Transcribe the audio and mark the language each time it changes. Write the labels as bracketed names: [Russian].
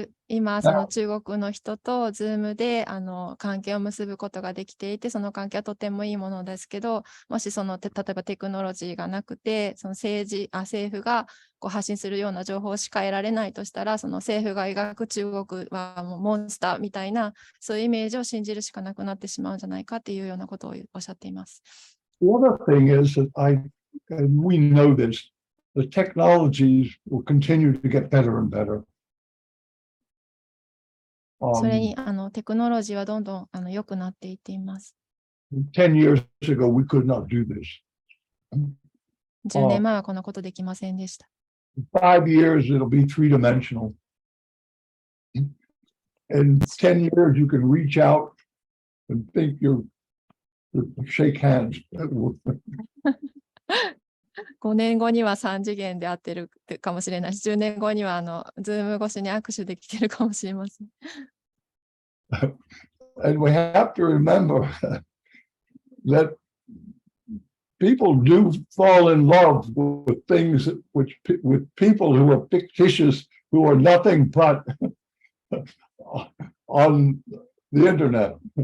[Japanese] 今、その中国の人と Zoom で関係を結ぶことができていて、その関係はとてもいいものですけど、もし例えばテクノロジーがなくて、その政府が発信するような情報しか得られないとしたら、その政府が描く中国はもうモンスターみたいな、そういうイメージを信じるしかなくなってしまうんじゃないかっていうようなことをおっしゃっています。 [English] The other thing is that and we know this, the technologies will continue to get better and better. [Japanese] それにテクノロジーはどんどん良くなっていっています。 [English] 10 years ago, we could not do this. [Japanese] 10年前はこんなことできませんでした。 [English] 5 years, it'll be three-dimensional. In 10 years, you can reach out and think you shake hands. [Japanese] 5年後には3次元で会ってるかもしれないし、10年後にはズーム越しに握手できてるかもしれません。 [English] And we have to remember that people do fall in love with things with people who are fictitious, who are nothing but on the internet.